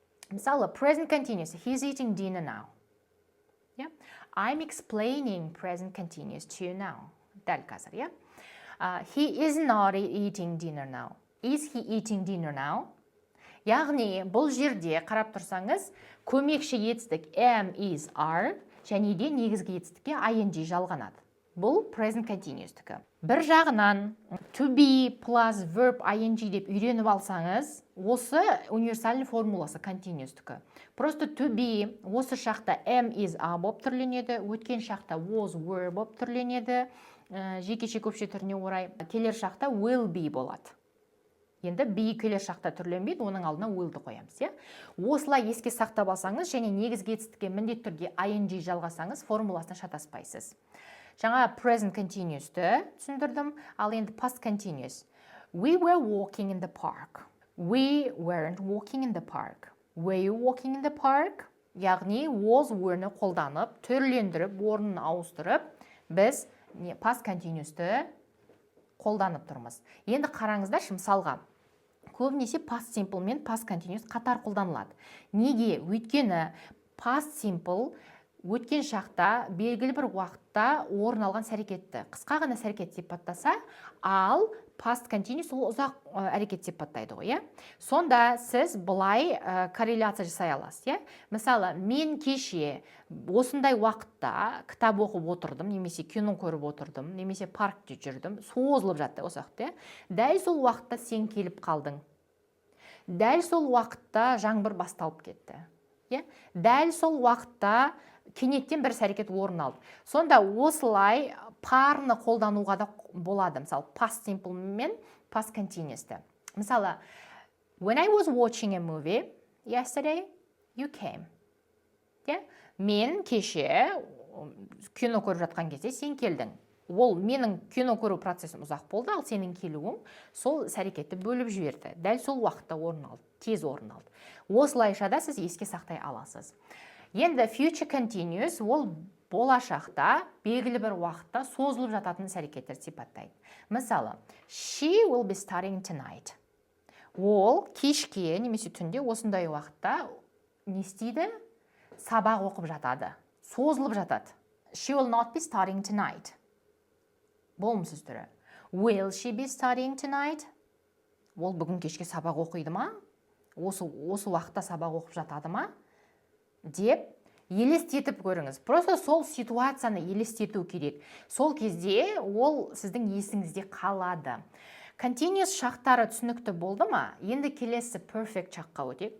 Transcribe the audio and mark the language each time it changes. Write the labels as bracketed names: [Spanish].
[English] Мысалы, present continuous, he's eating dinner now. Yeah? I'm explaining present continuous to you now. [Kazakh] Дәл қазір, [English] he is not eating dinner now. Is he eating dinner now? [Kazakh] Яғни, бұл жерде қарап тұрсаңыз, көмекші етістік am, is, are, және де негізгі етістікке ing жалғанады. Бұл present continuous-тікі. Бір жағынан to be plus verb ing деп үйреніп алсаңыз, осы универсальный формуласы continuous-тікі. [Russian] Просто [Kazakh] to be осы шақта am, is, are болып түрленеді, өткен шақта was, were болып түрленеді, жекеше көпше түріне орай келер шақта will be болады. Енді be келер шақта түрленбейді, оның алдына willді қоямыз. Осылай еске сақтап алсаңыз, және негізгі етістікке міндетті түрде ing жалғасаңыз, формуласына шатаспайсыз. Жаңа present continuous-ті түсіндірдім, ал енді past continuous. [English] We were walking in the park. We weren't walking in the park. Were you walking in the park? [Kazakh] Яғни was, were-ні қолданып, түрлендіріп, орнын ауыстырып, біз past continuous-ті қолданып тұрмыз. Енді қараңыздаршы, мысалға, көбінесе past simple мен past continuous қатар қолданылады. Неге? Өйткені past simple өткен шақта белгілі бір уақытта орын алған әрекетті қысқа ғана әрекет сипаттаса, ал past continuous ол ұзақ әрекет сипаттайды ғой, Сонда сіз былай корреляция жасай аласыз, Мысалы, мен кеше осындай уақытта кітап оқып отырдым, немесе кино көріп отырдым, немесе паркте жүрдім, созылып жатты осы уақытта, Дәл сол уақытта сен келіп қалдың. Дәл сол уақытта жаңбыр басталып кетті. Дәл сол уақытта кенеттен бір әрекет орын алды. Сонда осылай парны қолдануға да болады. Мысалы, past simple мен past continuous-ті. Мысалы, [English] when I was watching a movie yesterday, you came. [Kazakh] Мен кеше кино көріп жатқан кезде сен келдің. Ол менің кино көру процесім ұзақ болды, ал сенің келуің сол әрекетті бөліп жіберді. Дәл сол уақытта орын алды, тез орын алды. Осылайша да сіз еске сақтай аласыз. Енді future continuous ол болашақта белгілі бір уақытта созылып жататын әрекеттер сипаттайды. Мысалы, [English] she will be studying tonight. [Kazakh] Ол кешке немесе түнде осындай уақытта не істейді? Сабақ оқып жатады, созылып жатады. [English] She will not be studying tonight. [Kazakh] Болымсыз түрі. [English] Will she be studying tonight? [Kazakh] Ол бүгін кешке сабақ оқиды ма? Осы уақытта сабақ оқып жатады ма? Деп елестетіп көріңіз. [Russian] Просто [Kazakh] сол ситуацияны елестету керек. Сол кезде ол сіздің есіңізде қалады. Continuous шақтары түсінікті болды ма? Енді келесі perfect шаққа өтейік.